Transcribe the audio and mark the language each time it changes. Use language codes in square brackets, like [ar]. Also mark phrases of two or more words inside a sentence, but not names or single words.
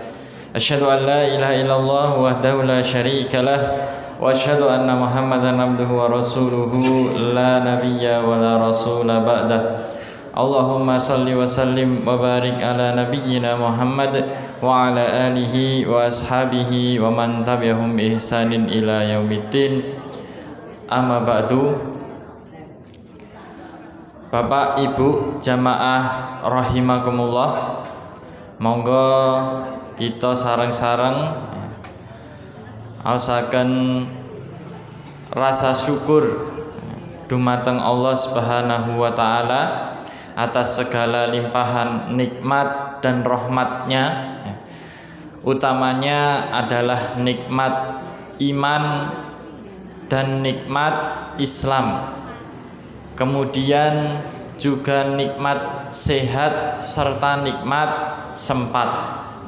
[ar] أشهد أن لا إله إلا الله وحده لا شريك له وأشهد أن محمدا عبده ورسوله لا نبي ولا رسول بعده. اللهم صل وسلم وبارك على نبينا محمد وعلى آله وأصحابه ومن تبعهم بإحسان إلى يوم الدين. أما بعد. [jv] Bapak Ibu jamaah rahimakumullah, monggo kita sareng-sareng aosaken rasa syukur dumateng Allah [ar] سبحانه وتعالى [id] atas segala limpahan nikmat dan rahmatnya. Utamanya adalah nikmat iman dan nikmat Islam, kemudian juga nikmat sehat serta nikmat sempat,